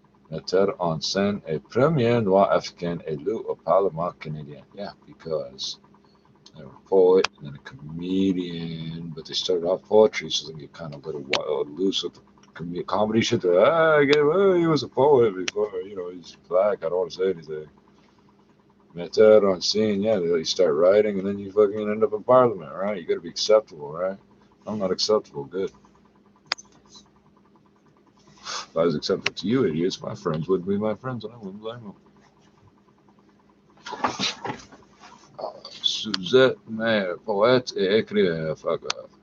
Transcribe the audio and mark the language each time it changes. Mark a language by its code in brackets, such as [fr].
[fr] Metteur en scène et premier noir africain élu au Parlement canadien. [en] Yeah, because they were a poet and then a comedian, but they started off poetry, so they get kind of a little wild, loose with the comedy shit. He was a poet before, he's black. I don't want to say anything. Metteur en scène, yeah, you start writing and then you fucking end up in Parliament, right? You gotta be acceptable, right? I'm not acceptable, good. If I was acceptable to you idiots, my friends wouldn't be my friends and I wouldn't blame them. [fr] Suzette Mayer, poète et écrivain, [en] fuck off.